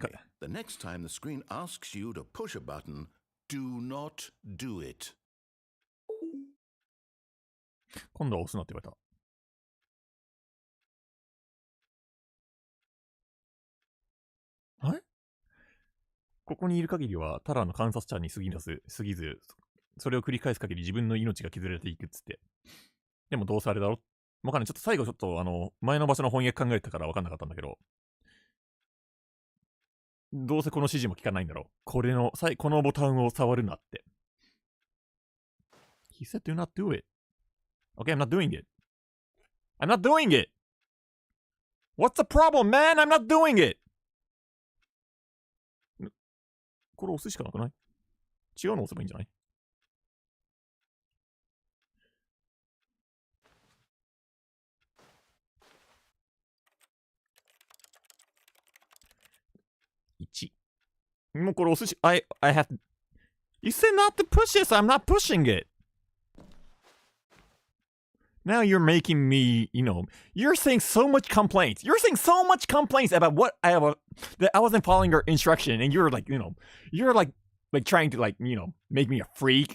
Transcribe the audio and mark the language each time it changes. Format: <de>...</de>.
<en>Stanley, the next time the screen asks you to push a button, do not do it.</en> <ja>今度は押すなって言われた。あれ？ここにいる限りは、ただの観察者に過ぎず、それを繰り返す限り自分の命が削られていくっつって。でもどうせあれだろ？わかんない。ちょっと最後前の場所の翻訳考えたからわかんなかったんだけど、どうせこの指示も聞かないんだろう。このボタンを触るなって。</ja> <en>He said do not do it. Okay, I'm not doing it. I'm not doing it! What's the problem, man? I'm not doing it!</en> <ja>これ押すしかなくない？違うの押せばいいんじゃない？1。もうこれ押すし、</ja> <en>I have to. You said not to push this, I'm not pushing it. Now you're making me, you're saying so much complaints. You're saying so much complaints about that I wasn't following your instruction, and you're like, you're like trying to make me a freak.</en>